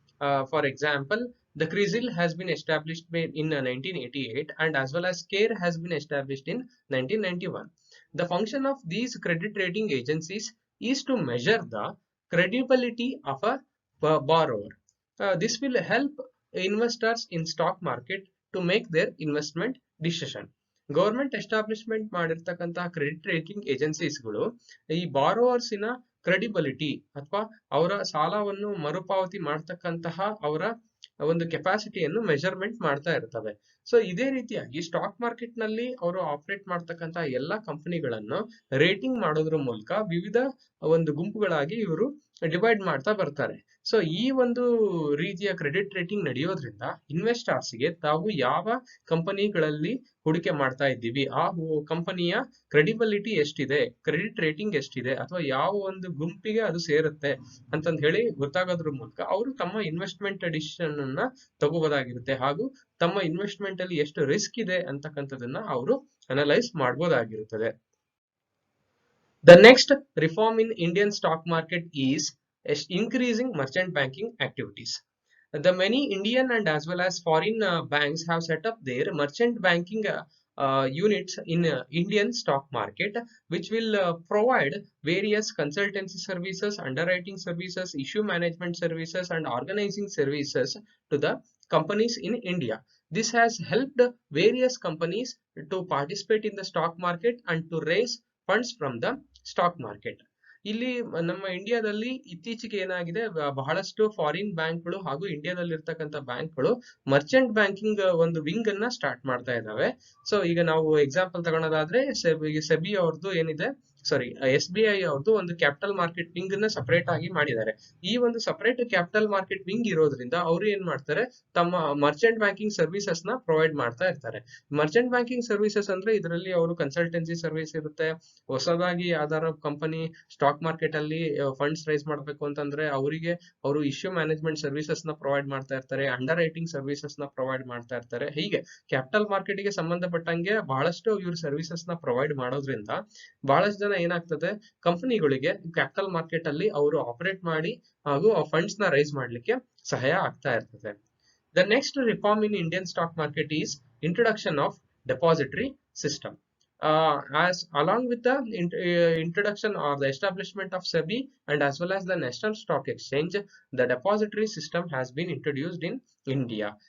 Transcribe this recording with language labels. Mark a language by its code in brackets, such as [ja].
[en] For example, the CRISIL has been established in 1988 and as well as CARE has been established in 1991. The function of these credit rating agencies is to measure the credibility of a borrower. This will help investors in stock market to make their investment decision. [kn] Government establishment ಮಾಡಿರ್ತಕ್ಕಂತಹ credit rating ಏಜೆನ್ಸೀಸ್ಗಳು ಈ ಬಾರೋವರ್ಸಿನ credibility ಅಥವಾ ಅವರ ಸಾಲವನ್ನು ಮರುಪಾವತಿ ಮಾಡ್ತಕ್ಕಂತಹ ಅವರ ಒಂದು ಕೆಪಾಸಿಟಿಯನ್ನು measurement ಮಾಡ್ತಾ ಇರ್ತವೆ. ಸೊ ಇದೇ ರೀತಿಯಾಗಿ ಸ್ಟಾಕ್ ಮಾರ್ಕೆಟ್ ನಲ್ಲಿ ಅವರು ಆಪರೇಟ್ ಮಾಡ್ತಕ್ಕಂತಹ ಎಲ್ಲಾ ಕಂಪನಿಗಳನ್ನು ರೇಟಿಂಗ್ ಮಾಡೋದ್ರ ಮೂಲಕ ವಿವಿಧ ಒಂದು ಗುಂಪುಗಳಾಗಿ ಇವರು ಡಿವೈಡ್ ಮಾಡ್ತಾ ಬರ್ತಾರೆ. ಸೊ ಈ ಒಂದು ರೀತಿಯ ಕ್ರೆಡಿಟ್ ರೇಟಿಂಗ್ ನಡೆಯೋದ್ರಿಂದ ಇನ್ವೆಸ್ಟರ್ಸ್ಗೆ ತಾವು ಯಾವ ಕಂಪನಿಗಳಲ್ಲಿ ಹೂಡಿಕೆ ಮಾಡ್ತಾ ಇದ್ದೀವಿ, ಆ ಕಂಪನಿಯ ಕ್ರೆಡಿಬಿಲಿಟಿ ಎಷ್ಟಿದೆ, ಕ್ರೆಡಿಟ್ ರೇಟಿಂಗ್ ಎಷ್ಟಿದೆ ಅಥವಾ ಯಾವ ಒಂದು ಗುಂಪಿಗೆ ಅದು ಸೇರುತ್ತೆ ಅಂತಂದು ಹೇಳಿ ಗೊತ್ತಾಗೋದ್ರ ಮೂಲಕ ಅವರು ತಮ್ಮ ಇನ್ವೆಸ್ಟ್ಮೆಂಟ್ ಡಿಸಿಷನ್ ಅನ್ನ ತಗೋಬೋದಾಗಿರುತ್ತೆ ಹಾಗೂ ತಮ್ಮ ಇನ್ವೆಸ್ಟ್ಮೆಂಟ್ ಅಲ್ಲಿ ಎಷ್ಟು ರಿಸ್ಕ್ ಇದೆ ಅಂತಕ್ಕಂಥದನ್ನ ಅವರು analyse ಮಾಡಬಹುದಾಗಿರುತ್ತದೆ. [en] The next reform in Indian stock market is increasing merchant banking activities. The many Indian and as well as foreign banks have set up their merchant banking units in Indian stock market, which will provide various consultancy services, underwriting services, issue management services, and organizing services to the companies in India. This has helped various companies to participate in the stock market and to raise funds from the stock market. [kn] ಇಲ್ಲಿ ನಮ್ಮ ಇಂಡಿಯಾದಲ್ಲಿ ಇತ್ತೀಚೆಗೆ ಏನಾಗಿದೆ, ಬಹಳಷ್ಟು foreign ಬ್ಯಾಂಕ್ಗಳು ಹಾಗೂ ಇಂಡಿಯಾದಲ್ಲಿ ಇರ್ತಕ್ಕಂಥ ಬ್ಯಾಂಕ್ಗಳು ಮರ್ಚೆಂಟ್ ಬ್ಯಾಂಕಿಂಗ್ ಒಂದು ವಿಂಗ್ ಅನ್ನ ಸ್ಟಾರ್ಟ್ ಮಾಡ್ತಾ ಇದ್ದಾವೆ. ಸೊ ಈಗ ನಾವು ಎಕ್ಸಾಂಪಲ್ ತಗೊಳೋದಾದ್ರೆ ಸೆಬಿ ಅವ್ರದ್ದು ಏನಿದೆ ಸಾರಿ SBI ಅವ್ರದ್ದು ಒಂದು ಕ್ಯಾಪಿಟಲ್ ಮಾರ್ಕೆಟ್ ವಿಂಗ್ ನ ಸಪರೇಟ್ ಆಗಿ ಮಾಡಿದ್ದಾರೆ. ಈ ಒಂದು ಸಪರೇಟ್ ಕ್ಯಾಪಿಟಲ್ ಮಾರ್ಕೆಟ್ ವಿಂಗ್ ಇರೋದ್ರಿಂದ ಅವರು ಏನ್ ಮಾಡ್ತಾರೆ, ತಮ್ಮ ಮರ್ಚೆಂಟ್ ಬ್ಯಾಂಕಿಂಗ್ ಸರ್ವಿಸಸ್ ನ ಪ್ರೊವೈಡ್ ಮಾಡ್ತಾ ಇರ್ತಾರೆ. ಮರ್ಚೆಂಟ್ ಬ್ಯಾಂಕಿಂಗ್ ಸರ್ವಿಸಸ್ ಅಂದ್ರೆ ಇದರಲ್ಲಿ ಅವರು ಕನ್ಸಲ್ಟೆನ್ಸಿ ಸರ್ವಿಸ್ ಇರುತ್ತೆ. ಹೊಸದಾಗಿ ಯಾವ್ದಾರ ಕಂಪನಿ ಸ್ಟಾಕ್ ಮಾರ್ಕೆಟ್ ಅಲ್ಲಿ ಫಂಡ್ಸ್ ರೈಸ್ ಮಾಡ್ಬೇಕು ಅಂತಂದ್ರೆ ಅವರಿಗೆ ಅವರು ಇಶ್ಯೂ ಮ್ಯಾನೇಜ್ಮೆಂಟ್ ಸರ್ವಿಸಸ್ ನ ಪ್ರೊವೈಡ್ ಮಾಡ್ತಾ ಇರ್ತಾರೆ, ಅಂಡರ್ ರೈಟಿಂಗ್ ಸರ್ವಿಸಸ್ ನ ಪ್ರೊವೈಡ್ ಮಾಡ್ತಾ ಇರ್ತಾರೆ. ಹೀಗೆ ಕ್ಯಾಪಿಟಲ್ ಮಾರ್ಕೆಟ್ ಗೆ ಸಂಬಂಧಪಟ್ಟಂಗೆ ಬಹಳಷ್ಟು ಇವ್ರ ಸರ್ವಿಸಸ್ ನ ಪ್ರೊವೈಡ್ ಮಾಡೋದ್ರಿಂದ ಬಹಳಷ್ಟು ಜನ ಏನಾಗ್ತದೆ, ಕಂಪನಿಗಳಿಗೆ ಕ್ಯಾಪಿಟಲ್ ಮಾರ್ಕೆಟ್ ಅಲ್ಲಿ ಅವರು ಆಪರೇಟ್ ಮಾಡಿ ಹಾಗೂ ಆ ಫಂಡ್ಸ್ ನ ರೈಸ್ ಮಾಡ್ಲಿಕ್ಕೆ ಸಹಾಯ ಆಗ್ತಾ ಇರ್ತದೆ. [en] The next reform in Indian stock market is introduction of depository system. As along with the introduction or the establishment of SEBI and as well as the National Stock Exchange, the depository system has been introduced in India.